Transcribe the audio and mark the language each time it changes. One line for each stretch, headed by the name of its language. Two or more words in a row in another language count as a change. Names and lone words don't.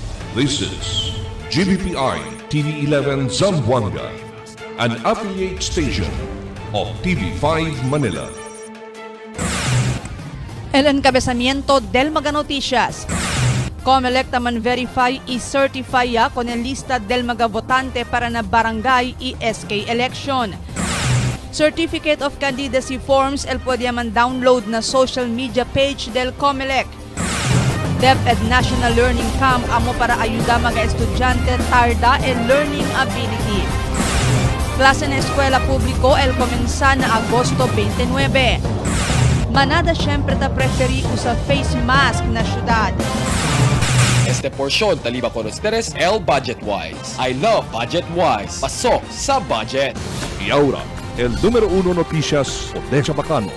English: This is GBPI TV11 Zamboanga, an affiliate station of TV5 Manila.
Chavacano: El encabezamiento del Maga Noticias. Comelec naman verify y certify con el lista del mga votante para na barangay y SK election. Certificate of candidacy forms el pwede man download na social media page del Comelec. DepEd National Learning Camp amo para ayuda mga estudyante tarda el
English: learning ability.
Chavacano: Klase na eskwela publiko el komensa na Agosto 29. Manada syempre ta preferi usa
English: face mask
Chavacano: na syudad. Este porción taliba con ustedes el Budget Wise.
English: I love Budget Wise.
Filipino: Pasok sa budget.
Chavacano: Y ahora, el número 1 noticias de Chabacano.